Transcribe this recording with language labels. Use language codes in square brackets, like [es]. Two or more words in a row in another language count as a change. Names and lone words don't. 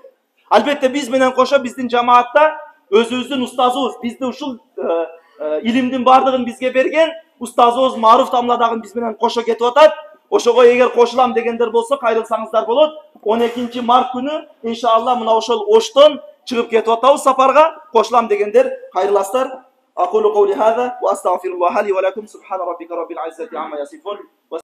[ky] Албетте биз менен кошо биздин жамаатта өзүбүздүн устазыбыз, бизди ушул илимдин бардыгын бизге берген устазыбыз Маруф Тамла дагы биз менен кошо кетип атат. Ошого эгер кошулам дегендер болсо кайрылсаңыздар болот. 12 март күнү иншалла мына ошол Оштон чыгып кетип атабыз сапарга. Кошулам дегендер кайрыласыздар. [ar] أقول قولي هذا وأستغفر الله لي ولكم سبحان ربك رب العزة عما يصفون